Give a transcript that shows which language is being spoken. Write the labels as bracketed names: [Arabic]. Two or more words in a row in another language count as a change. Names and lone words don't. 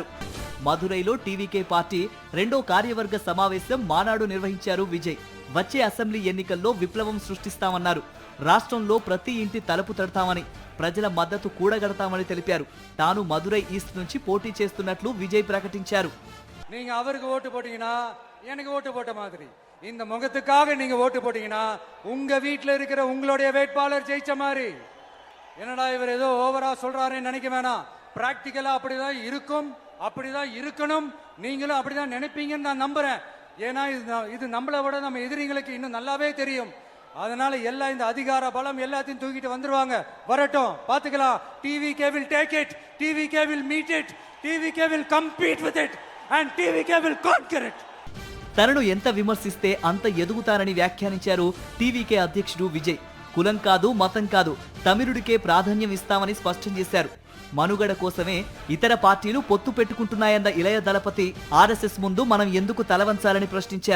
[Telugu] మదురైలో టీవీకే పార్టీ రెండో కార్యవర్గ సమావేశం మానాడు నిర్వహించారు విజయ్. వచ్చే అసెంబ్లీ ఎన్నికల్లో విప్లవం సృష్టిస్తామన్నారు. రాష్ట్రంలో ప్రతి ఇంటి తలుపు తడతామని, ప్రజల మద్దతు కూడగడతామని తెలిపారు. తాను మదురై ఈస్ట్ నుంచి పోటీ చేస్తున్నట్లు విజయ్ ప్రకటించారు. [Tamil] நீங்க அவருக்கு ஓட்டு போட்டீங்கன்னா எனக்கு ஓட்டு போட்ட மாதிரி, இந்த முகத்துக்காக நீங்க ஓட்டு போட்டீங்கன்னா உங்க வீட்டில் இருக்கிற உங்களுடைய வேட்பாளர் ஜெயிச்ச மாதிரி. என்னடா இவர் ஏதோ ஓவரா சொல்றாருன்னு நினைக்க வேணாம். பிராக்டிக்கலா அப்படிதான் இருக்கும், அப்படிதான் இருக்கணும். நீங்களும் அப்படிதான் நினைப்பீங்கன்னு நான் நம்புறேன். ஏன்னா இது நம்மளை விட நம்ம எதிரிங்களுக்கு இன்னும் நல்லாவே தெரியும். அதனால எல்லாம் இந்த அதிகார பலம் எல்லாத்தையும் தூக்கிட்டு வந்துருவாங்க. வரட்டும், பாத்துக்கலாம். [English] டிவிகே will take it, டிவிகே will meet it, டிவிகே will compete with it and TVK will conquer it. [Telugu] తనను ఎంత విమర్శిస్తే అంత ఎదుగుతారని వ్యాఖ్యానించారు టీవీకే అధ్యక్షుడు విజయ్. కులం కాదు, మతం కాదు, తమిళుడికే ప్రాధాన్యం ఇస్తామని స్పష్టం చేశారు. మనుగడ కోసమే ఇతర పార్టీలు పొత్తు పెట్టుకుంటున్నాయన్న ఇళయ దళపతి ఆర్ఎస్ఎస్ ముందు మనం ఎందుకు తలవంచాలని ప్రశ్నించారు.